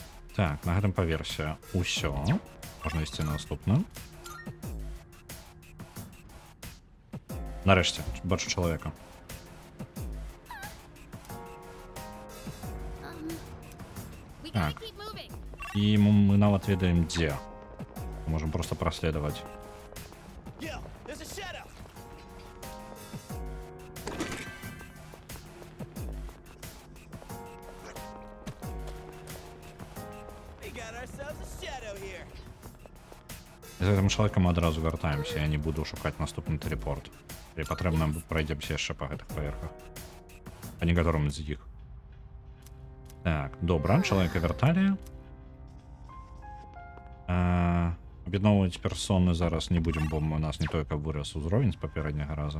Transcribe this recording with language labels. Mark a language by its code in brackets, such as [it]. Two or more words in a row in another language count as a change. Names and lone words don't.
[be] Так, на гэтым паверсе ўсё. Можна ісці на наступную. Нарэшце, бачу чалавека. [en] We [be] Так. [en] gotta keep moving. [be] І мы нават ведаем, дзе. Можем просто праследаваць. [en] Yo, there's a shadow. We got ourselves a shadow here. [be] З гэтым чалавекам мы адразу вяртаемся, я не буду шукаць наступны тэлепорт. Калі патрэбна, пройдземся яшчэ па гэтых паверхах. Па некаторым з іх. Так, добра, чалавека вярталі. Аб'ядноўваць персоны зараз не будзем, бо у нас не той, каб вырас узровень з папярэдняга раза.